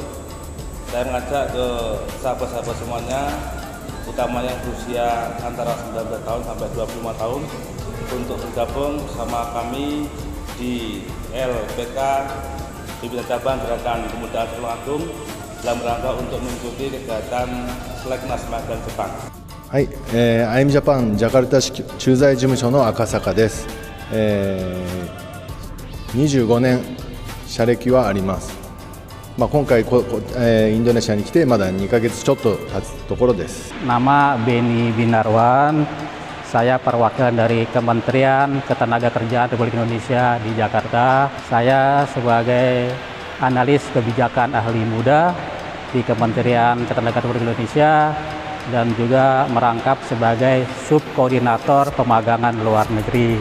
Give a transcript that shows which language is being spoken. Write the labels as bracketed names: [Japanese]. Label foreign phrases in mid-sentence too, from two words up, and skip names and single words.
[Indonesian] Saya mengajak ke sahabat-sahabat semuanya, utamanya yang berusia antara 19 tahun sampai 25 tahun, untuk bergabung bersama kami di LPK Pimpinan Cabang Gerakan Pemuda Tulungagung dalam rangka untuk mengikuti kegiatan Seleknas Magang Jepang. [Japanese] はい、IM Japan ジャカルタ市駐在事務所の赤坂です。25年社歴はあります。今回インドネシアに来てまだ2ヶ月ちょっと経つところです。 [Indonesian] Nama Beni Binarwan, saya perwakilan dari Kementerian Ketenagakerjaan Republik Indonesia di Jakarta. Saya sebagai analis kebijakan ahli muda di Kementerian Ketenagakerjaan Republik Indonesia dan juga merangkap sebagai subkoordinator pemagangan luar negeri.